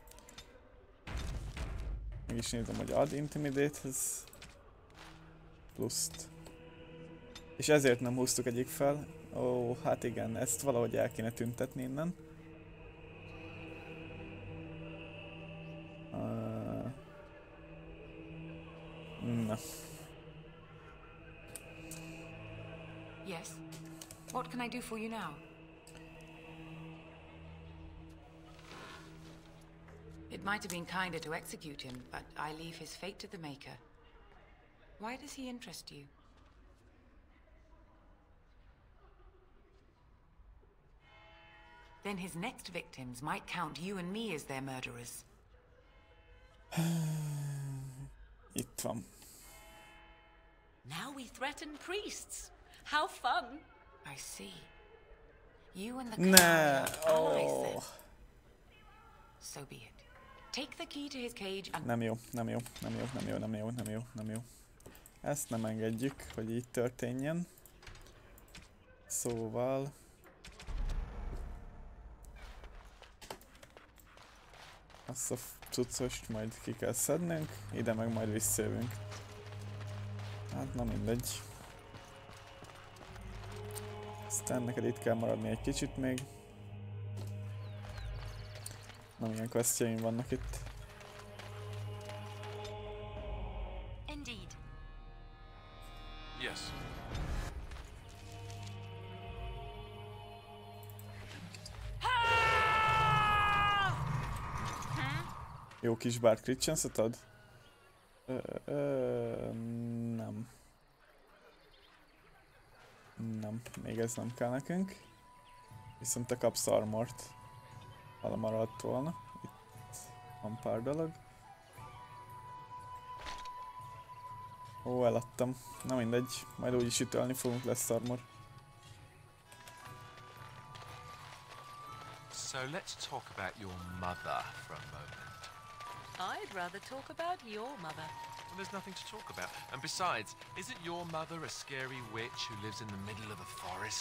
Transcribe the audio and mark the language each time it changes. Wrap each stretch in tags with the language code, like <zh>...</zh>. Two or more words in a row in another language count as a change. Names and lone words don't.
<hu>Mégis nézem, hogy ad intimidate-hez pluszt. És ezért nem húztuk egyik fel. Ó, hát igen, ezt valahogy el kéne tüntetni innen. Na.</hu> <en>Yes. What can I do for you now? It might have been kinder to execute him, but I leave his fate to the Maker. Why does he interest you? Then his next victims might count you and me as their murderers.</en> <hu>Itt van.</hu> <en>Now we threaten priests. How fun! I see. You and the Nah. allies then. So be it. Take the key to his cage and...</en> <hu>Nem jó. Ezt nem engedjük, hogy így történjen. Szóval... Azt a cuccost majd ki kell szednünk, ide meg majd visszajövünk. Hát na mindegy. Aztán neked itt kell maradni egy kicsit még. Na, milyen questjaim vannak itt.</hu> <en>Indeed. Yes.</en> <hu>Jó kis Bard</hu> <en>crit chance-ot</en> <hu>ad? Nem. Nem, még ez nem kell nekünk. Viszont te kapsz armort. Ha maradt volna. Itt van pár dolog. Ó, eladtam. Na mindegy, majd úgyis ütölni fogunk, lesz armor.</hu> <en>So let's talk about your mother for a moment. I'd rather talk about your mother. Well, there's nothing to talk about. And besides, isn't your mother a scary witch who lives in the middle of a forest?</en>